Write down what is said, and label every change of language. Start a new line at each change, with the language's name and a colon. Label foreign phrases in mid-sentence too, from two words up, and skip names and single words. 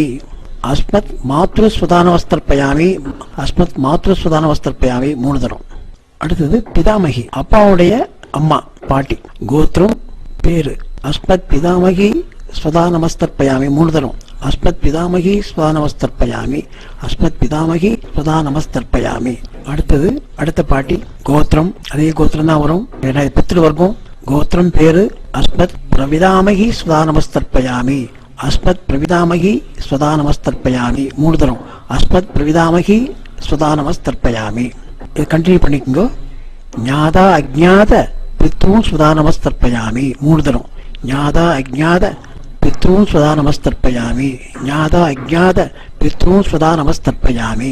Sanskrit: अस्मत् मातृस्वधा नमस्तर्पयामि. अस्मत् मातृस्वधा नमस्तर्पयामि
Tamil: 3 தரம். அடுத்தது பிதாமகி அப்பாவுடைய அம்மா பாட்டி. கோத்திரம் பேரு
Sanskrit: अस्मत् पितामही स्वधा नमस्तर्पयामि 3 தரம். अस्मत् पितामही स्वधा नमस्तर्पयामि, अस्मत् पितामही स्वधा नमस्तर्पयामि.
Tamil: அடுத்தது அடுத்த பாட்டி கோத்திரம், அதே கோத்திரம் தான் வரும்.
Sanskrit: पितृ वर्गम्.
Tamil: கோத்திரம் பேரு
Sanskrit: अस्मत् प्रपितामही स्वधा नमस्तर्पयामि, अस्मत् प्रपितामही स्वधा नमस्तर्पयामि, அஸ்மத் பிரவிதாமகி ஸ்வதா நமஸ்தர்ப்பயாமி 3 தரம். अस्मत् प्रपितामही स्वधा नमस्तर्पयामि.
Tamil: இது கண்டினியூ பண்ணிக்கோங்க.
Sanskrit: ज्ञात अज्ञात पितॄन् स्वधा नमस्तर्पयामि 3 தரம். ज्ञात अज्ञात पितॄन् स्वधा नमस्तर्पयामि, ज्ञात अज्ञात पितॄन् स्वधा नमस्तर्पयामि.